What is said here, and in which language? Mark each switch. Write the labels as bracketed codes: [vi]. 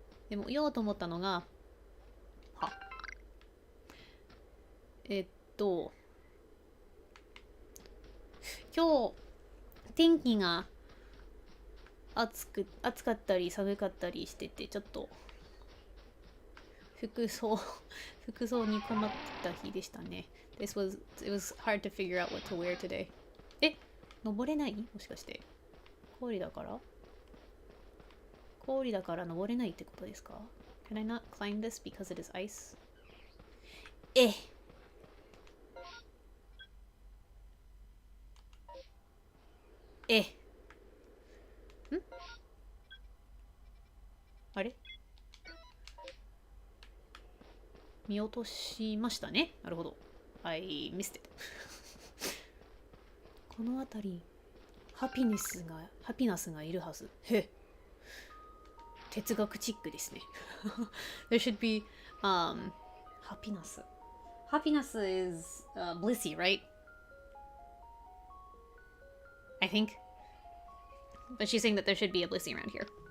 [ja] でも言おうと思ったのが、今日天気が暑かったり寒かったりしてて、ちょっと服装に困った日でしたね。 [en] It was hard to figure out what to wear today. [ja] 登れない？もしかして氷だから登れないってことですか？ [en] Can I not climb this because it is ice? [ja] あれ？見落としましたね。なるほど。 [en] I missed it. [ja] この辺りハピナスがいるはず。哲学チックですね。 [en] There should be happiness. Happiness is blissy, right? I think. But she's saying that there should be a blissy around here.